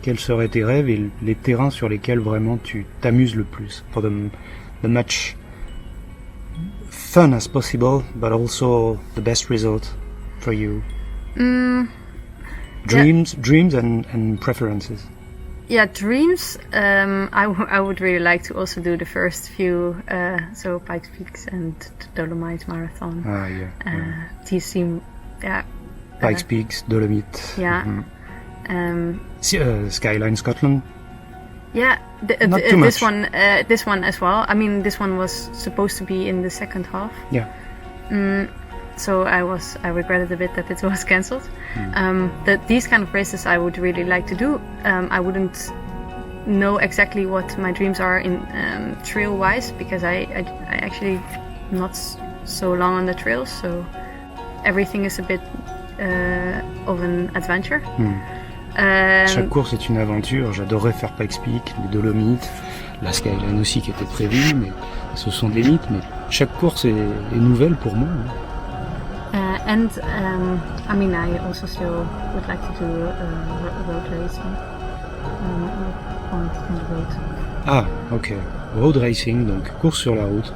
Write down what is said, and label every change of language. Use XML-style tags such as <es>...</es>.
<fr>Quels seraient tes rêves et les terrains sur lesquels vraiment tu t'amuses le plus?</fr> <en>For the much fun as possible, but also the best result for you. Dreams and preferences. Yeah, dreams. I would really like to also do the first few, so Pikes Peaks and Hollandaise Marathon. Ah, yeah. These seem, Pikes Peaks, Dolomites. Yeah. Skyline Scotland. Yeah, Not too much. This one as well. I mean, this one was supposed to be in the second half. Yeah. so I regretted a bit that it was cancelled. That these kind of races I would really like to do. I wouldn't know exactly what my dreams are in trail wise, because I actually not so long on the trails, so everything is a bit of an adventure.</en> <fr>Chaque course est une aventure. J'adorerais faire Pikes Peak, les Dolomites, la Skyrhune aussi qui était prévue, mais ce sont des mythes. Mais chaque course est nouvelle pour moi.</fr> <en>And I mean, I also still would like to do road racing on the road. Ah, ok.</en> <fr>Road racing, donc course sur la route.</fr>